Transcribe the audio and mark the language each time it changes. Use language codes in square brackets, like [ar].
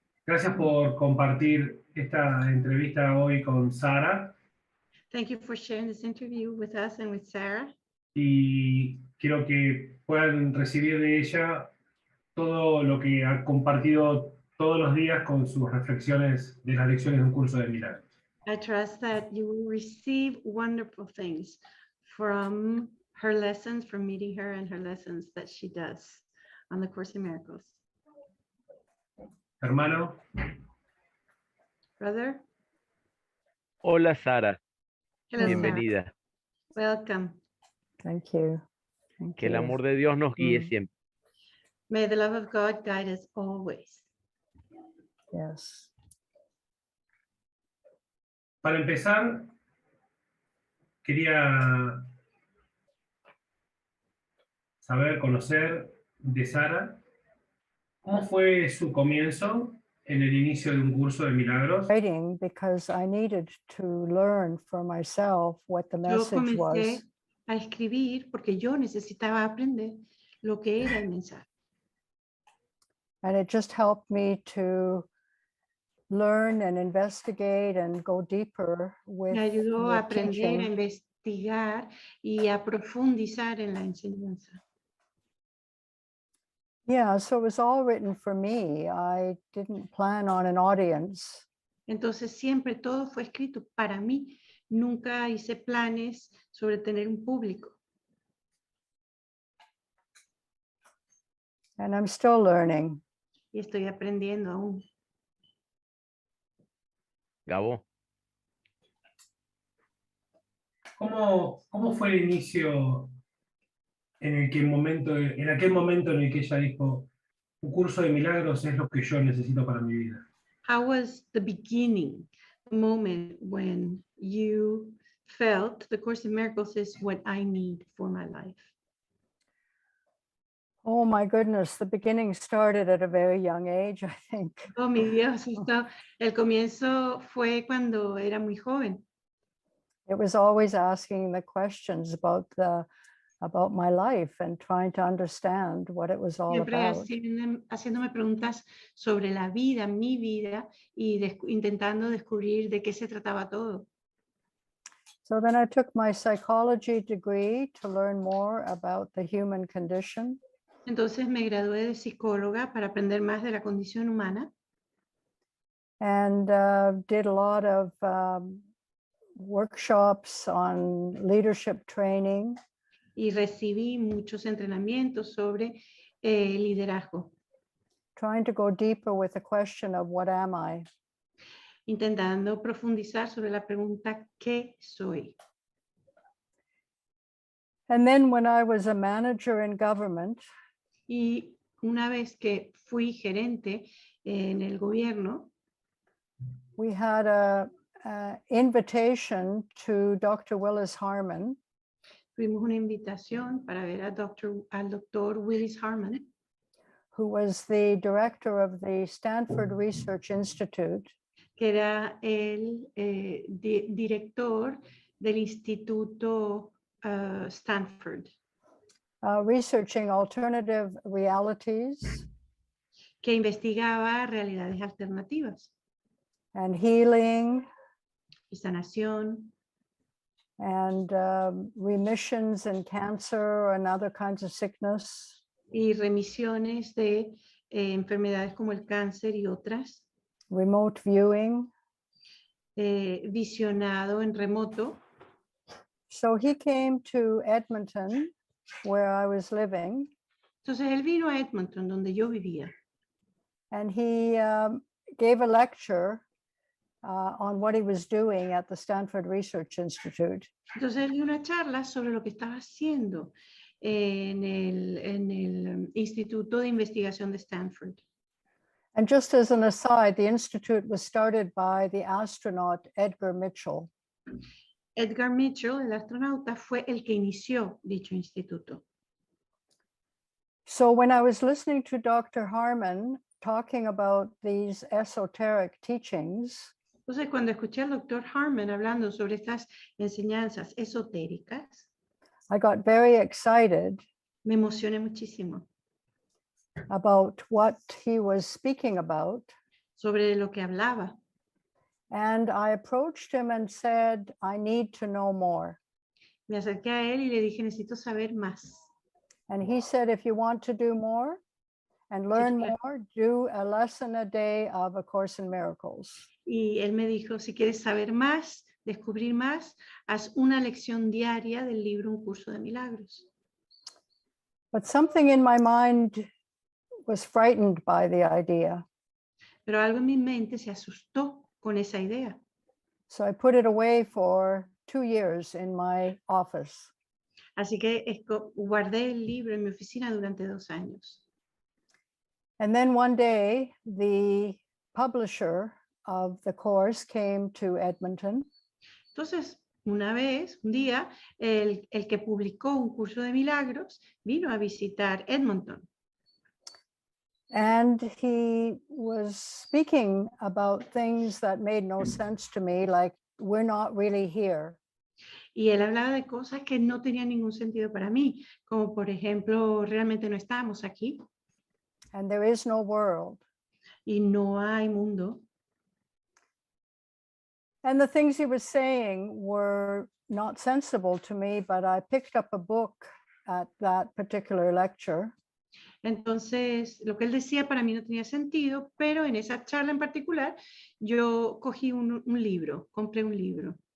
[es] Gracias por compartir esta entrevista hoy con Sara. [en] Thank you for sharing this interview with us and with Sarah. [es] Y quiero que puedan recibir de ella todo lo que ha compartido todos los días con sus reflexiones de las lecciones de un curso de Milagros. [en] I trust that you will receive wonderful things from her lessons, from meeting her and her lessons that she does on the Course in Miracles. [es] Hermano. [en] Brother. [es] Hola Sara, [en] Hello, [es] bienvenida. [en] Sarah. Welcome. Thank you. [es] Que el amor de Dios nos guíe siempre. [en] May the love of God guide us always. Yes. [es] Para empezar, quería saber, conocer de Sara, ¿cómo fue su comienzo en el inicio de un curso de milagros? [en] Writing because I needed to learn for myself what the [es] Yo [en] message [es] comencé [en] was. [es] a escribir porque yo necesitaba aprender lo que era el mensaje. [en] And it just helped me to learn and investigate and go deeper with [es] Me ayudó a [en] the [es] aprender, a [en] teaching. [es] investigar y a profundizar en la enseñanza. [en] Yeah, so it was all written for me. I didn't plan on an audience. [es] Entonces siempre todo fue escrito para mí. Nunca hice planes sobre tener un público. [en] And I'm still learning. [es] Y estoy aprendiendo aún. Gabo, ¿Cómo fue el inicio en aquel momento en el que ella dijo, un curso de milagros es lo que yo necesito para mi vida? [en] How was the beginning, the moment when you felt the Course in Miracles is what I need for my life? Oh my goodness, the beginning started at a very young age, I think. [es] Oh, mi Dios, el comienzo fue cuando era muy joven. [en] It was always asking the questions about my life and trying to understand what it was all [es] Siempre [en] about. [es] haciéndome preguntas sobre la vida, mi vida, y intentando descubrir de qué se trataba todo. [en] So then I took my psychology degree to learn more about the human condition. [es] Entonces me gradué de psicóloga para aprender más de la condición humana. [en] And did a lot of workshops on leadership training. [es] Y recibí muchos entrenamientos sobre liderazgo. [en] Trying to go deeper with the question of what am I? [es] Intentando profundizar sobre la pregunta ¿qué soy? [en] And then when I was a manager in government, [es] Y una vez que fui gerente en el gobierno, [en] we had a invitation to Dr. Willis Harmon, [es] tuvimos una invitación para ver al doctor Willis Harmon, [en] who was the director of the Stanford Research Institute, [es] que era el director del Instituto Stanford, [en] researching alternative realities [es] que investigaba realidades alternativas [en] and healing [es] y sanación [en] and remissions in cancer and other kinds of sickness. [es] y remisiones de enfermedades como el cáncer y otras, [en] Remote viewing. [es] visionado en remoto. [en] So he came to Edmonton, where I was living, [es] Entonces él vino a Edmonton, donde yo vivía, [en] and he gave a lecture on what he was doing at the Stanford Research Institute. [es] entonces él dio una charla sobre lo que estaba haciendo en el Instituto de Investigación de Stanford. [en] And just as an aside, the institute was started by the astronaut Edgar Mitchell. [es] Edgar Mitchell, el astronauta, fue el que inició dicho instituto. [en] So when I was listening to Dr. Harmon talking about these esoteric teachings, [es] Entonces, cuando escuché al doctor Harmon hablando sobre estas enseñanzas esotéricas, [en] I got very excited [es] me emocioné muchísimo. [en] about what he was speaking about. [es] sobre lo que hablaba. [en] And I approached him and said, I need to know more. [es] Me acerqué a él y le dije, necesito saber más. [en] And he said, if you want to do more and learn [es] claro. [en] more, do a lesson a day of A Course in Miracles. [es] Y él me dijo, si quieres saber más, descubrir más, haz una lección diaria del libro Un Curso de Milagros. [en] But something in my mind was frightened by the idea. [es] Pero algo en mi mente se asustó con esa idea. [en] So I put it away for 2 years in my office. [es] Así que guardé el libro en mi oficina durante 2 años. [en] And then one day, the publisher of the course came to Edmonton. [es] Entonces, una vez, un día, el que publicó Un Curso de Milagros vino a visitar Edmonton. [en] And he was speaking about things that made no sense to me, like we're not really here. [es] Y él hablaba de cosas que no tenían ningún sentido para mí, como por ejemplo, realmente no estamos aquí [en] And there is no world. [es] y no hay mundo. [en] And the things he was saying were not sensible to me, but I picked up a book at that particular lecture. [es] Entonces, lo que él decía para mí no tenía sentido, pero en esa charla en particular, yo cogí un libro, compré un libro.